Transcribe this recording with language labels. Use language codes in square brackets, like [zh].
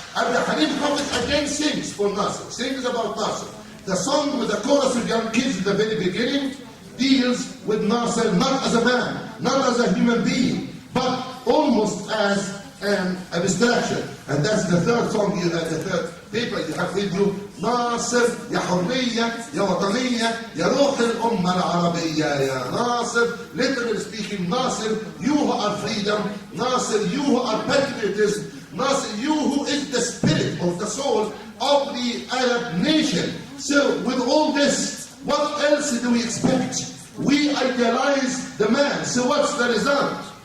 [en] Abdul Halim Hafiz again sings for Nasser, sings about Nasser. The song with the chorus of young kids at the very beginning deals with Nasser not as a man, not as a human being, but almost as an abstraction. And that's the third song, the third paper you have with you. [ar] ناصر يا حرية يا وطنية يا روح الأمة العربية يا ناصر. [en] Literally speaking, Nasser, you who are freedom. Nasser, you who are patriotism. Nasser, you who is the spirit or the soul of the Arab nation. So with all this, what else do we expect? We idealize the man. So what's the result?